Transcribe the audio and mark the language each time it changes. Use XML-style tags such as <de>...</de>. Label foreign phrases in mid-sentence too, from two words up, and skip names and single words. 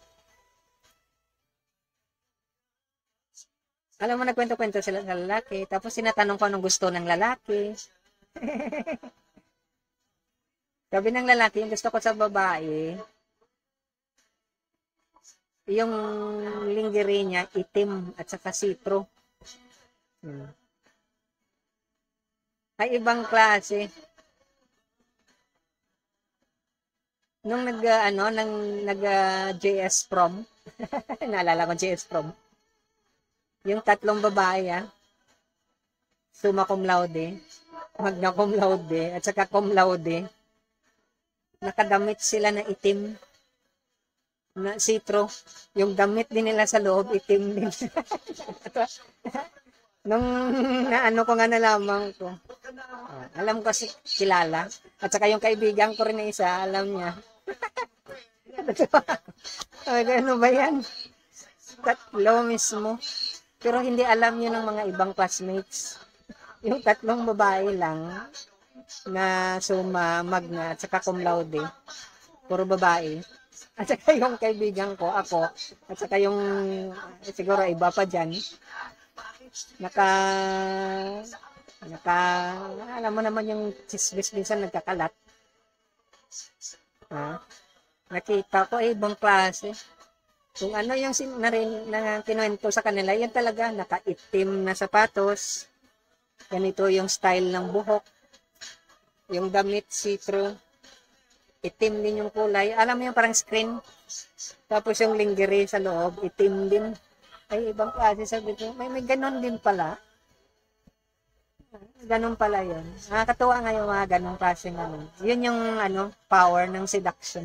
<tl>Alam mo, nagkwento-kwento sila sa lalaki, tapos sinatanong ko anong gusto ng lalaki. Sabi ng lalaki, yung gusto ko sa babae, yung lingerie niya, itim at saka see-through. Ay, ibang klase. Nung JS prom, naalala ko JS prom, yung tatlong babae,</tl> <la>summa cum laude, magna cum laude,</la> <tl>at saka</tl> <la>cum laude,</la> <tl>nakadamit sila na itim, na see-through. Yung damit din nila sa loob, itim din. Nung naano ko nga nalaman ko, alam ko kilala. At saka yung kaibigan ko rin na isa, alam niya. Ano ba yan? Tatlo mismo. Pero hindi alam yun ng mga ibang classmates. Yung tatlong babae lang na summa, magna, at saka</tl> <la>cum laude.</la> <tl>Puro babae. At saka yung kaibigan ko, ako, at saka yung, siguro iba pa dyan, alam mo naman yung chismis minsan nagkakalat. Nakita ko, ibang klase. Kung ano yung kinuwento sa kanila, yan talaga, nakaitim na sapatos, ganito yung style ng buhok, yung damit see-through, itim din yung kulay. Alam mo yung parang screen. Tapos yung lingerie sa loob, itim din. Ay, ibang klase. Sabi ko, may ganon din pala. Ganon pala yun. Nakakatuwa nga yung mga ganong klase ng ano. Yun yung power ng seduction.</tl>